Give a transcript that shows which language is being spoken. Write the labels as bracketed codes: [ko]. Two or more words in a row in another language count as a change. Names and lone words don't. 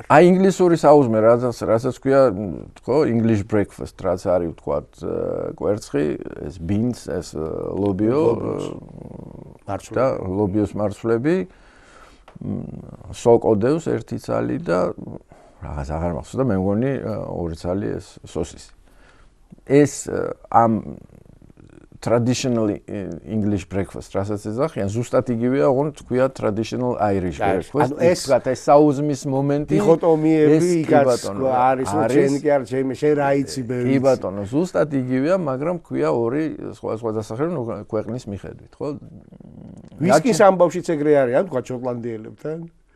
[ka] აი ინგლისური საუზმე რასაც ქვია, ხო, [en] English breakfast, [ka] რაც არის ვთქვათ კვერცხი, ეს beans, ეს ლობიო და ლობიოს მარცვლები, სოკოდევს ერთი ცალი და რაღაც აღარ მახსოვს და მე მგონი ორი ცალი ეს სოსისი. ეს ამ [en] traditional English breakfast, [ka] რასაც ეძახიან, ზუსტად იგივეა, ოღონდ თქვია [en] traditional Irish breakfast. [ka] ანუ ეს საუზმის მომენტი დიქოტომიები იქაც არის, შენ კი არ შენ რა იცი ბევრი. კი ბატონო, ზუსტად იგივეა, მაგრამ ქვია ორი სხვა დასახელებული ქვეყნის მიხედვით, ხო? ვისკის ამბავშიც ეგრე არის, ან თქვა შოტლანდიელებთან?